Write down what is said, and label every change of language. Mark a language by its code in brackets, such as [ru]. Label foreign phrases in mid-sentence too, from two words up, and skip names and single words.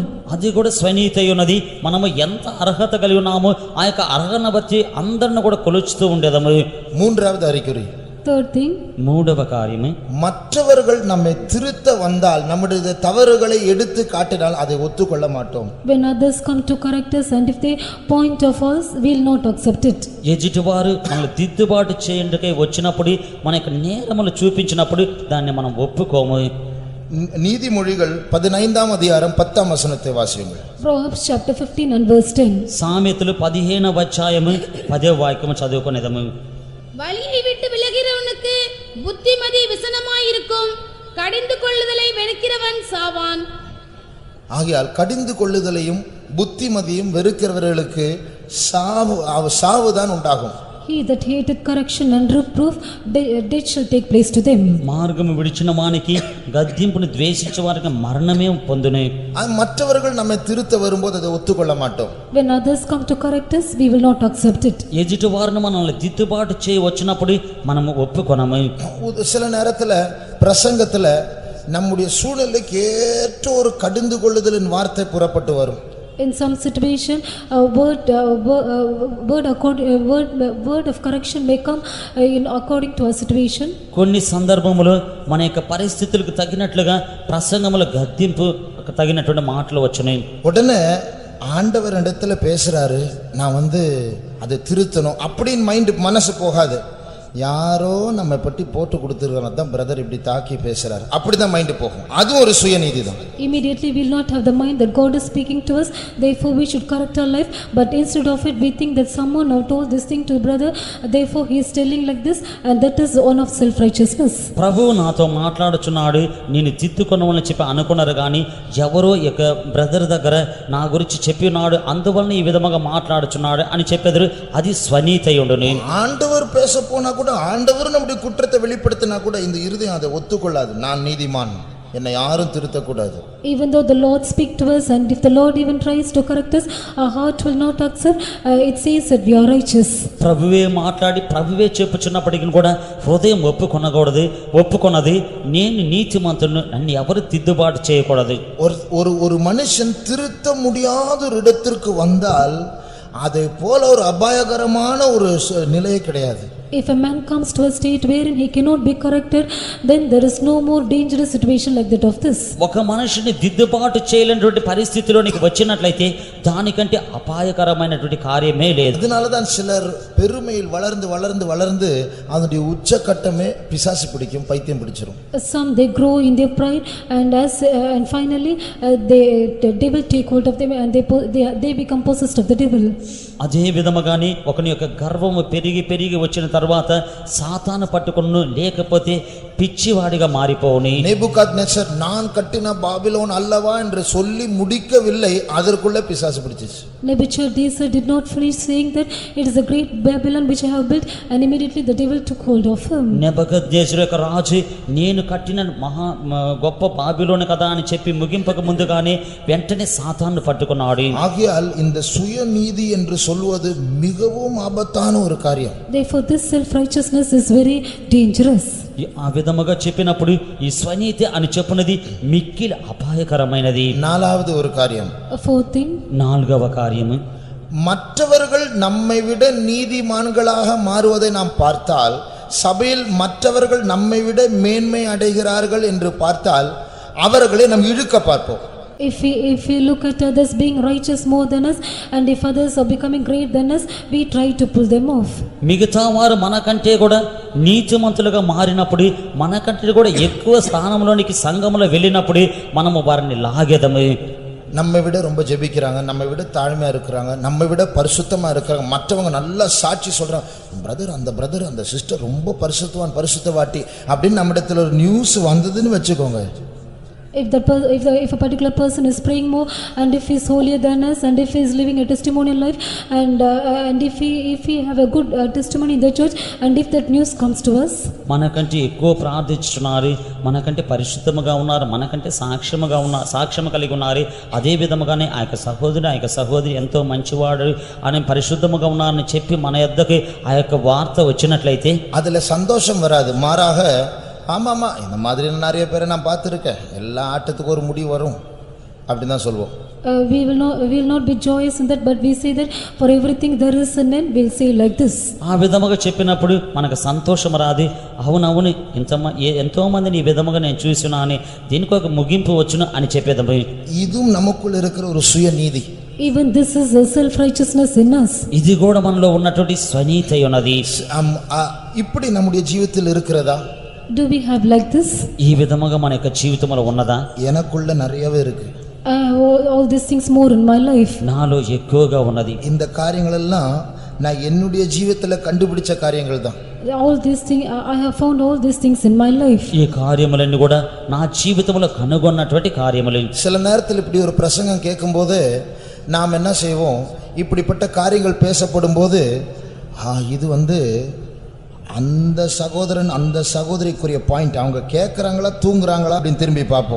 [te] అది కూడా స్వనీతి ఉన్నది. మనము ఎంత అర్హత కలిగి ఉన్నామో ఆ యొక్క అర్హతను బట్టి అందరిని కూడా కొలుచుతూ ఉండేదము. [ta] மூன்றாவது அறிகுறி, [en] Third thing, [te] మూడవ కార్యము, [ta] மற்றவர்கள் நம்மை திருத்த வந்தால் நம்முடைய தவறுகளை எடுத்து காட்டினால் அதை ஒத்துக்கொள்ள மாட்டோம். [en] when others come to correct us and if they point of us, we will not accept it. [te] ఎదుటివారు మనల్ని దిద్దుబాటు చేయండికై వచ్చినప్పుడు మన యొక్క నేరములు చూపించినప్పుడు దాన్ని మనం ఒప్పుకోము. [ta] நீதிமொழிகள் 15ஆம் அதிகாரம் 10ஆம் வசனத்தை வாசியுங்கள். [en] Proverbs chapter 15 and verse 10. [te] సామెతలు 15వ అధ్యాయము 10వ వాక్యము చదువుకునేదము. [ta] வழியை விட்டு விலகிறவனுக்கு புத்திமதி விசனமாயிருக்கும், கடிந்து கொள்ளுதலை வெறுக்கிறவன் சாவான். ஆகையால் கடிந்து கொள்ளுதலையும் புத்திமதியும் வெறுக்கிறவர்களுக்கு சாவுதான் உண்டாகும். [en] He that hateth correction and reproof, death shall take place to them. [te] మార్గము విడిచిన వానికి గద్దింపును ద్వేషించే వారికి మరణమే పొందును. [ta] மற்றவர்கள் நம்மை திருத்த வரும்போது அதை ஒத்துக்கொள்ள மாட்டோம். [en] When others come to correct us, we will not accept it. [te] ఎదుటి వారిని మనల్ని దిద్దుబాటు చేయి వచ్చినప్పుడు మనము ఒప్పుకొనము. [ta] சில நேரத்துல பிரசங்கத்துல நம்முடைய சூழ்நிலைக்கு ஏற்ற ஒரு கடிந்து கொள்ளுதலின் வார்த்தை புறப்பட்டு வரும். [en] In some situation, a word of correction may come according to our situation. [te] కొన్ని సందర్భములో మన యొక్క పరిస్థితులకు తగినట్లుగా ప్రసంగముల గద్దింపు తగినటువంటి మాటలు వచ్చునాయి. [ta] உடனே ஆண்டவர் இடத்துல பேசுறாரு, நான் அதை திருத்தணும் அப்படின்னு மனசு போகாது. யாரோ நம்ம பற்றி போட்டு கொடுத்துருக்காங்க, தான் பிரதர் இப்படி தாக்கி பேசுறாரு, அப்படிதான் மைண்ட் போகும். அது ஒரு சுயநீதி தான். [en] Immediately we will not have the mind that God is speaking to us, therefore we should correct our life. But instead of it, we think that someone now told this thing to brother, therefore he is telling like this, and that is one of self-righteousness. [te] ప్రభువు నాతో మాట్లాడుచున్నాడు, నేను తిట్టుకొనవని చెప్పి అనుకున్నారు కానీ ఎవరో యొక్క బ్రదర్ దగ్గర నా గురించి చెప్పినాడు, అందువలన ఈ విధముగా మాట్లాడుచున్నాడు అని చెప్పెదరు. అది స్వనీతి ఉండును. [ta] ஆண்டவர் பேச போனா கூட, ஆண்டவர் நம்முடைய குற்றத்தை வெளிப்படுத்தினா கூட இந்த இருதயம் அதை ஒத்துக்கொள்ளாது. நான் நீதிமான், என்னை யாரும் திருத்தக்கூடாது. [en] Even though the Lord speak to us and if the Lord even tries to correct us, our heart will not accept. It says that we are righteous. [te] ప్రభువే మాట్లాడి ప్రభువే చెప్పుచున్నప్పటికీ కూడా హృదయం ఒప్పుకొన్నది నేను నీతిమంతును, నన్ను ఎవరు తిద్దుబాటు చేయకూడదు. [ta] ஒரு மனுஷன் திருத்த முடியாத ஒரு இடத்திற்கு வந்தால் அதை போல ஒரு அபாயகரமான ஒரு நிலையே கிடையாது. [en] If a man comes to a state wherein he cannot be corrected, then there is no more dangerous situation like that of this. [te] ఒక మనిషిని దిద్దుబాటు చేయలేనటువంటి పరిస్థితిలోనికి వచ్చినట్లయితే దానికంటే అపాయకరమైనటువంటి కార్యమే లేదు. [ta] அதனாலதான் சிலர் பெருமையில் வளர்ந்து அதனுடைய உச்சக்கட்டமே பிசாசு பிடிக்கும், பைத்தியம் பிடிச்சிரும். [en] Some they grow in their pride and finally the devil take hold of them and they become possessed of the devil. [te] అదే విధముగానే ఒకని యొక్క గర్వము పెరిగి వచ్చిన తర్వాత సాతాను పట్టుకొను, లేకపోతే పిచ్చివాడిగా మారిపోవుని. [ta] நேபுகாத்நேசர் நான் கட்டின பாபிலோன் அல்லவா என்று சொல்லி முடிக்கவில்லை, அதற்குள்ள பிசாசு பிடிச்சிச்சு. [en] Nebuchadnezzar did not finish saying that it is a great Babylon which I have built, and immediately the devil took hold of him. [te] నెబుకద్నెజరు యొక్క రాజు నేను కట్టిన మహా గొప్ప బాబిలోను కదా అని చెప్పి ముగింపక ముందుగానే వెంటనే సాతాను పట్టుకున్నాడు. [ta] ஆகையால் இந்த சுயநீதி என்று சொல்வது மிகவும் ஆபத்தான ஒரு காரியம். [en] Therefore this self-righteousness is very dangerous. [te] ఆ విధముగా చెప్పినప్పుడు ఈ స్వనీతి అని చెప్పునది మిక్కిలి అపాయకరమైనది. [ta] நாலாவது ஒரு காரியம், [en] Fourth thing, [te] నాలుగవ కార్యము, [ta] மற்றவர்கள் நம்மை விட நீதிமான்களாக மாறுவதை நாம் பார்த்தால், சபையில் மற்றவர்கள் நம்மை விட மேன்மை அடைகிறார்கள் என்று பார்த்தால் அவர்களை நாம் இழுக்க பார்ப்போம். [en] if we look at others being righteous more than us, and if others are becoming great than us, we try to pull them off. [te] మిగతా వారు మనకంటే కూడా నీతిమంతులుగా మారినప్పుడు, మనకంటే కూడా ఎక్కువ స్థానంలోనికి సంఘంలో వెళ్ళినప్పుడు మనము వారిని లాగేదము. [ta] நம்மை விட ரொம்ப ஜெபிக்கிறாங்க, நம்மை விட தாழ்மையா இருக்கிறாங்க, நம்மை விட பரிசுத்தமா இருக்கிறாங்க, மற்றவங்க நல்லா சாட்சி சொல்றாங்க, பிரதர் அந்த சிஸ்டர் ரொம்ப பரிசுத்தவாட்டி அப்படின்னு நம்மிடத்துல ஒரு நியூஸ் வந்ததுன்னு வச்சுக்கோங்க. [en] if a particular person is praying more, and if he is holier than us, and if he is living a testimonial life, and if he have a good testimony in the church, and if that news comes to us, [te] మనకంటే ఎక్కువ ప్రార్థించున్నారు, మనకంటే పరిశుద్ధముగా ఉన్నారు, మనకంటే సాక్ష్యము కలిగి ఉన్నారు. అదే విధముగానే ఆ యొక్క సహోదరి ఎంతో మంచివాడు అని పరిశుద్ధముగా ఉన్నారని చెప్పి మన యొద్దకు ఆ యొక్క వార్త వచ్చినట్లయితే [ta] அதுல சந்தோஷம் வராது. மாறாக ஆமாமா இந்த மாதிரி நிறைய பேரை நான் பார்த்துருக்கேன், எல்லா ஆட்டத்துக்கும் ஒரு முடிவு வரும் அப்படின்னு தான் சொல்லுவோம். [en] we will not be joyous in that, but we say that for everything there is an end. We'll say like this. [te] ఆ విధముగా చెప్పినప్పుడు మనకు సంతోషం రాదు. అవునవును ఎంతో మందిని ఈ విధముగా నేను చూసినా అని దీనికి ఒక ముగింపు వచ్చును అని చెప్పేదము. [ta] இதுவும் நமக்குள்ள இருக்கிற ஒரு சுயநீதி. [en] Even this is a self righteousness in us. [te] ఇది కూడా మనలో ఉన్నటువంటి స్వనీతి ఉన్నది. [ta] இப்படி நம்முடைய ஜீவிதத்தில் இருக்கிறதா? [en] Do we have like this? [te] ఈ విధముగా మన యొక్క జీవితంలో ఉన్నదా? [ta] எனக்குள்ள நிறையவே இருக்கு. [en] All these things more in my life. [te] నాలో ఎక్కువగా ఉన్నది. [ta] இந்த காரியங்கள் எல்லாம் நான் என்னுடைய ஜீவிதத்துல கண்டுபிடிச்ச காரியங்கள் தான். [en] All these things I have found all these things in my life. [te] ఈ కార్యములన్నీ కూడా నా జీవితంలో కనుగొన్నటువంటి కార్యములు. [ta] சில நேரத்தில் இப்படி ஒரு பிரசங்கம் கேட்கும்போது நாம் என்ன செய்வோம், இப்படிப்பட்ட காரியங்கள் பேசப்படும் போது இது அந்த சகோதரன் அந்த சகோதரிக்குரிய பாயிண்ட், அவங்க கேட்குறாங்களா தூங்குறாங்களா அப்படின்னு திரும்பி பார்ப்போம்.